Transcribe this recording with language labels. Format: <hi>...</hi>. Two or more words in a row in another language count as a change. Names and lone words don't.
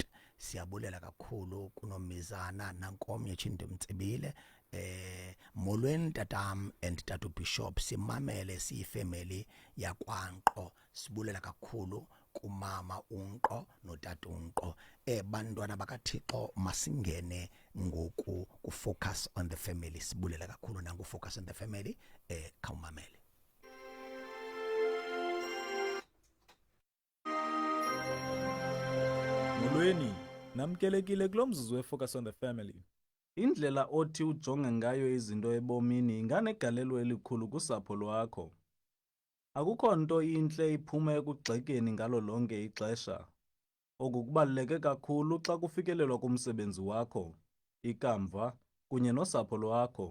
<xh>Siyabulela kakhulu kunomizana nankomnye Chinto Mtsibile. Molweni tatam and tata uBishop, simamele siyifamily yakwaNqo. Sibulela kakhulu kumama uNqo notata uNqo. Bantwana bakaThixo masingene ngoku ku-focus on the family. Sibulela kakhulu nangu focus on the family. Khawumamele. Molweni, namkelekile kulo mzuzu we-Focus on the Family. Indlela othi ujonge ngayo izinto ebomini inganegalelo elikhulu kusapho lwakho. Akukho nto intle iphuma ekugxekeni ngalo lonke ixesha. Oku kubaluleke kakhulu xa kufikelelwa kumsebenzi wakho, ikamva, kunye nosapho lwakho.</xh>